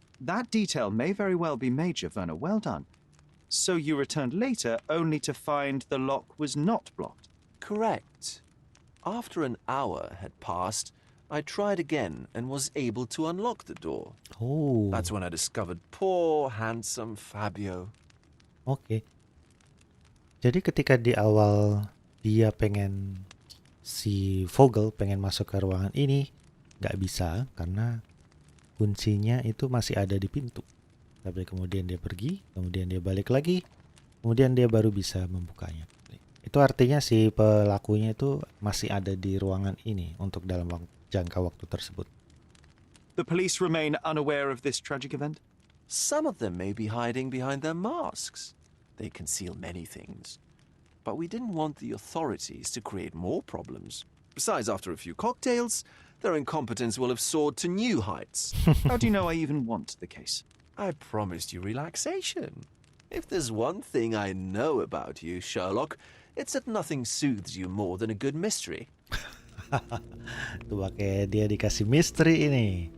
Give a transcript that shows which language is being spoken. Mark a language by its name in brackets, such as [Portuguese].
[English] That detail may very well be major, Verner. Well done. So you returned later only to find the lock was not blocked? Correct. After an hour had passed, I tried again and was able to unlock the door. Oh. That's when I discovered poor, handsome Fabio. [Indonesian] Oke. Jadi ketika di awal dia pengen si Vogel pengen masuk ke ruangan ini, nggak bisa karena kuncinya itu masih ada di pintu. Tapi kemudian dia pergi, kemudian dia balik lagi, kemudian dia baru bisa membukanya. Itu artinya si pelakunya itu masih ada di ruangan ini untuk dalam jangka waktu tersebut. [English] The police remain unaware of this tragic event? Some of them may be hiding behind their masks. They conceal many things. But we didn't want the authorities to create more problems. Besides, after a few cocktails, their incompetence will have soared to new heights. How do you know I even want the case? I promised you relaxation. If there's one thing I know about you, Sherlock, it's that nothing soothes you more than a good mystery. [Indonesian] Tuh pakai dia dikasih misteri ini.